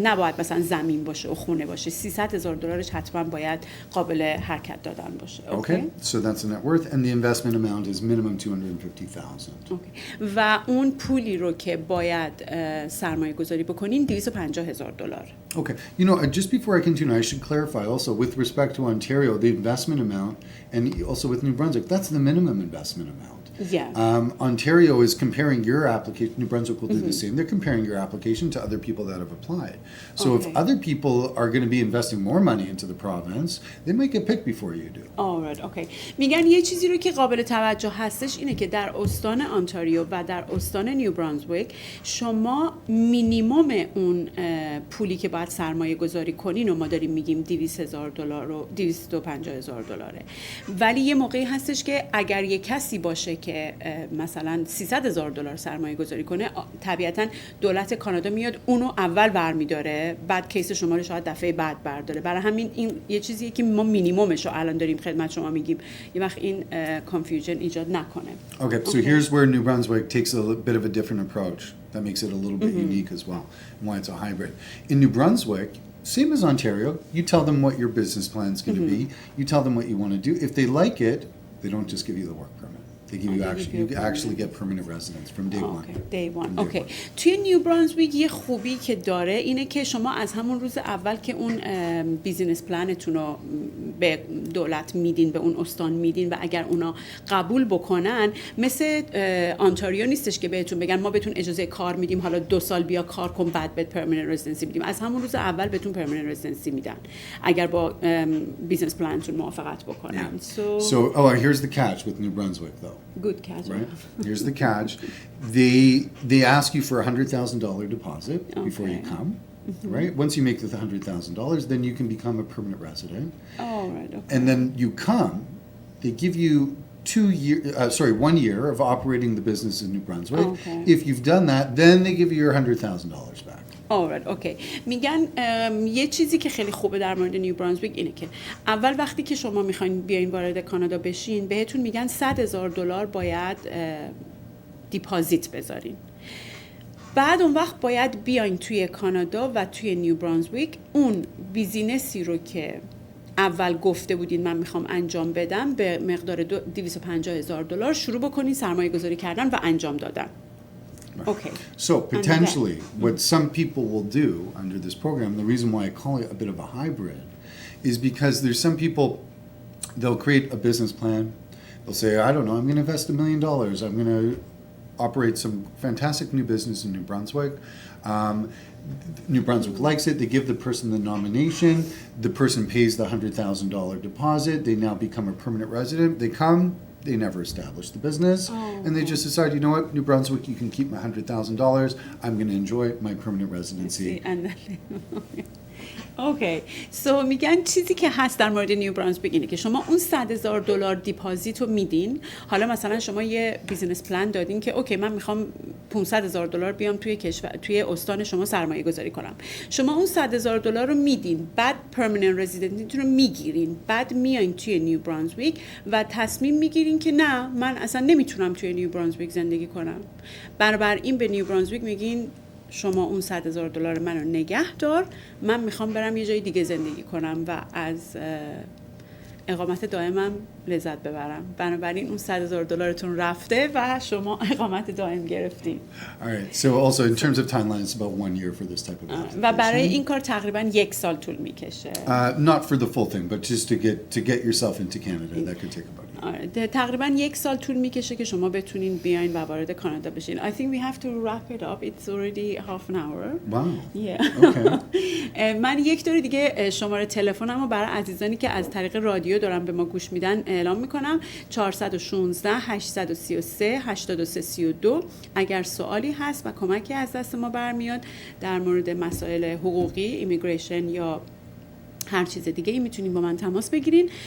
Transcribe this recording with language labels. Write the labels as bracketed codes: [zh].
[fa] نباید مثلا زمین باشه و خونه باشه. 300,000 دلارش حتما باید قابل حرکت دادن باشه. [en] Okay, so that's the net worth, and the investment amount is minimum 250,000. Okay. [fa] و اون پولی رو که باید سرمایه گذاری بکنین 250,000 دلار. [en] Okay, you know, just before I continue, I should clarify also with respect to Ontario, the investment amount, and also with New Brunswick, that's the minimum investment amount. Yeah. Ontario is comparing your application, New Brunswick will do the same. They're comparing your application to other people that have applied. So if other people are going to be investing more money into the province, they might get picked before you do. Alright, okay. [fa] میگن یه چیزی رو که قابل توجه هستش اینه که در استان آنتاریو و در استان نیو برانزویک شما مینیمم اون پولی که باید سرمایه گذاری کنین و ما داریم میگیم 200,000 دلار و 250,000 دلاره. ولی یه موقعی هستش که اگر یه کسی باشه که مثلا 300,000 دلار سرمایه گذاری کنه طبیعتا دولت کانادا میاد اونو اول برمیداره بعد کیس شما رو شاید دفعه بعد برداره. برای همین این یه چیزیه که ما مینیممش رو الان داریم خدمت شما میگیم یه وقت این کانفیوژن ایجاد نکنه. [en] Okay, so here's where New Brunswick takes a bit of a different approach. That makes it a little bit unique as well, and why it's a hybrid. In New Brunswick, same as Ontario, you tell them what your business plan is going to be. You tell them what you want to do. If they like it, they don't just give you the work permit. They give you actually get permanent residence from day one. Day one. Okay. [fa] توی نیو برانزویک یه خوبی که داره اینه که شما از همون روز اول که اون بیزینس پلنتون رو به دولت میدین به اون استان میدین و اگر اونا قبول بکنن مثل آنتاریو نیستش که بهتون بگن ما بهتون اجازه کار میدیم حالا 2 سال بیا کار کن بعد بهت پرمننت رزیدنسی میدیم. از همون روز اول بهتون پرمننت رزیدنسی میدن اگر با بیزینس پلنتون موافقت بکنن. [en] So here's the catch with New Brunswick though. Good catch. Right? Here's the catch. They ask you for a $100,000 deposit before you come. Right? Once you make the $100,000, then you can become a permanent resident. Oh, right. Okay. And then you come. They give you 1 year of operating the business in New Brunswick. Okay. If you've done that, then they give you your $100,000 back. Alright, okay. [fa] میگن یه چیزی که خیلی خوبه در مورد نیو برانزویک اینه که اول وقتی که شما میخواین بیاین وارد کانادا بشین بهتون میگن 100,000 دلار باید دیپازیت بذارین. بعد اون وقت باید بیاین توی کانادا و توی نیو برانزویک اون بیزینسی رو که اول گفته بودین من میخوام انجام بدم به مقدار 250,000 دلار شروع بکنین سرمایه گذاری کردن و انجام دادن. [en] Okay. So potentially, what some people will do under this program, the reason why I call it a bit of a hybrid, is because there's some people, they'll create a business plan. They'll say, I don't know, I'm going to invest $1 million. I'm going to operate some fantastic new business in New Brunswick. New Brunswick likes it. They give the person the nomination. The person pays the $100,000 deposit. They now become a permanent resident. They come. They never establish the business, and they just decide, you know what, New Brunswick, you can keep my $100,000. I'm going to enjoy my permanent residency. [fa] اوکی. سو میگن چیزی که هست در مورد نیو برانزویک اینه که شما اون 100,000 دلار دیپازیت رو میدین. حالا مثلا شما یه بیزینس پلان دادین که اوکی من میخوام 500,000 دلار بیام توی استان شما سرمایه گذاری کنم. شما اون 100,000 دلار رو میدین، بعد پرمننت رزیدنتیتون رو میگیرین، بعد میاین توی نیو برانزویک و تصمیم میگیرین که نه من اصلا نمیتونم توی نیو برانزویک زندگی کنم. بنابراین به نیو برانزویک میگین شما اون 100,000 دلار منو نگه دار، من میخوام برم یه جای دیگه زندگی کنم و از اقامت دائمم لذت ببرم. بنابراین اون 100,000 دلارتون رفته و شما اقامت دائم گرفتین. [en] Alright. So also in terms of timeline, it's about 1 year for this type of application. [fa] و برای این کار تقریبا 1 سال طول میکشه. [en] Not for the full thing, but just to get yourself into Canada, that could take about a year. [fa] آره تقریبا 1 سال طول میکشه که شما بتونین بیاین و وارد کانادا بشین. [en] I think we have to wrap it up. It's already half an hour. Wow. Yeah. Okay. [fa] من یک دور دیگه شماره تلفنم رو برای عزیزانی که از طریق رادیو دارن به ما گوش میدن اعلام میکنم. 416 833 8332. اگر سوالی هست و کمکی از دست ما برمیاد در مورد مسائل حقوقی، ایمیگریشن یا هر چیز دیگه ای میتونین با من تماس بگیرین.